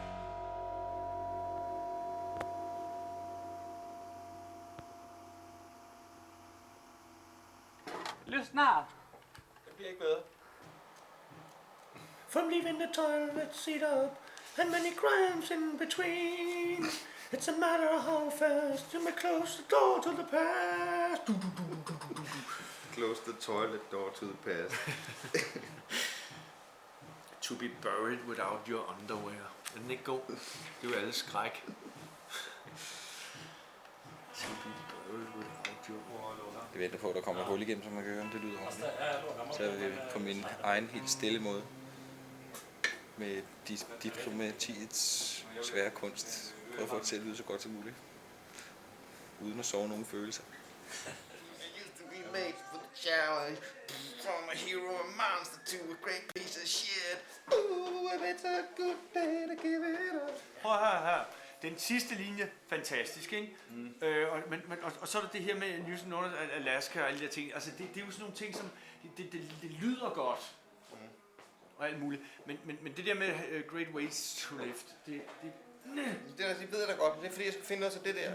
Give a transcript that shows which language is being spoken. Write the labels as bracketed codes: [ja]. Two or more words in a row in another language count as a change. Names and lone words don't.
[sv] Lyssna! [da] Det bliver ikke bedre. [en] From leaving the toilet seat up, and many crimes in between. It's a matter of how fast you may close the door to the past. Close the toilet door to the past. To be buried without your underwear. [da] Er den ikke god? Det er jo alle skræk. [en] To be buried without your underwear. [da] Jeg venter på, at der kommer et hul igennem, så man kan høre, om det lyder ordentligt. Så jeg vil på min egen helt stille måde med diplomatiets svære kunst prøve at få det til at lyde så godt som muligt. Uden at sove nogen følelser. [en] Used to be made for the challenge. From a hero and monster to a great piece of shit. Ooh, if it's a good day to give it up. [da] Prøv her. Den sidste linje, fantastisk, ikke? Og så er der det her med News and Notice, Alaska og alle de der ting. Altså, det er jo sådan nogle ting, som... Det lyder godt. Og alt muligt. Men det der med Great Ways to Lift, det ved jeg da godt, men det er fordi, jeg skal finde noget til det der.